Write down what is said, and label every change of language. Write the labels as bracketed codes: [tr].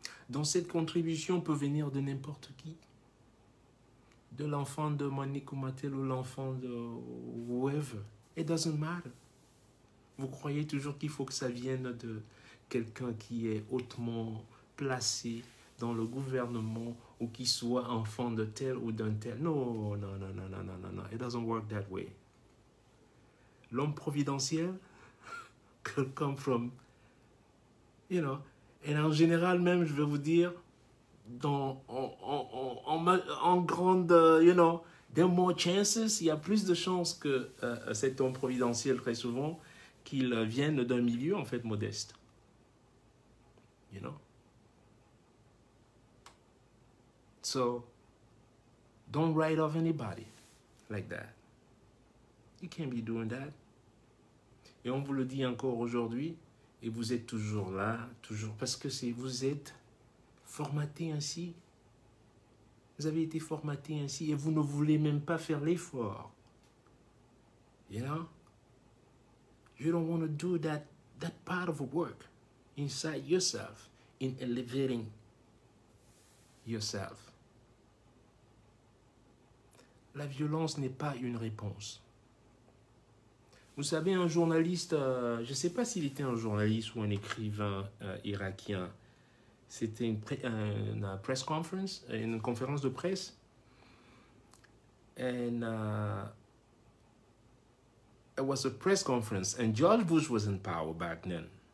[fr] Donc cette contribution peut venir de n'importe qui. De l'enfant de Monique Koumatel ou l'enfant de whoever. [en] It doesn't matter. [fr] Vous croyez toujours qu'il faut que ça vienne de quelqu'un qui est hautement placé dans le gouvernement ou qui soit enfant de tel ou d'un tel. [en] No, no, no, no, no, no, no, no. It doesn't work that way. [fr] L'homme providentiel [en] could come from, you know, [fr] et en général même, je vais vous dire, en grande, [en] there are more chances, [fr] il y a plus de chances que cet homme providentiel, très souvent, qu'il vienne d'un milieu, en fait, modeste. [en] You know? So, don't write off anybody like that. You can't be doing that. [fr] Et on vous le dit encore aujourd'hui, et vous êtes toujours là, toujours, parce que vous êtes formaté ainsi. Vous avez été formaté ainsi, et vous ne voulez même pas faire l'effort. [en] You know? You don't want to do that part of work inside yourself, in elevating yourself. [fr] La violence n'est pas une réponse. Vous savez, un journaliste, je ne sais pas s'il était un journaliste ou un écrivain irakien, c'était une press conference, une conférence de presse, [en] and it was a press conference, and George Bush was in power back then.